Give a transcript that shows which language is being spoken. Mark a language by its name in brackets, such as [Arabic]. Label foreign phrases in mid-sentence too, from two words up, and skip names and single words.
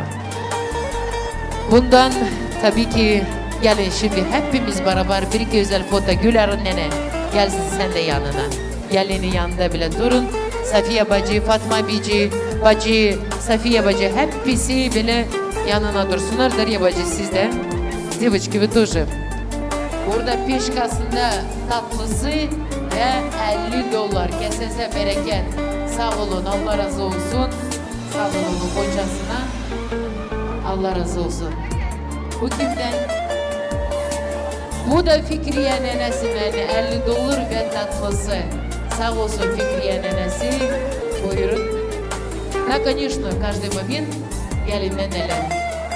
[Turkish] Bundan tabii ki gelin şimdi hepimiz beraber bir güzel foto Güler'in nene gelsin sen de yanına. Gelinin yanında bile durun. Safiye bacı, Fatma bacı, Safiye bacı hepsi bile yanına dursunlar. Darya bacı siz de. [Russian] Девочки вы тоже. [Turkish] Burada peşkasında tatlısı ve $50. Kesese bereket. Sağ olun, Allah razı olsun. Sağ olun kocasına. Allah razı olsun. Bu kimden? Bu da Fikriye nenesinden $50 ve tatlısı. Sağ olsun Fikriye nenesi. Buyurun. [Russian] Да, конечно, каждый момент [Turkish] gelin neneler.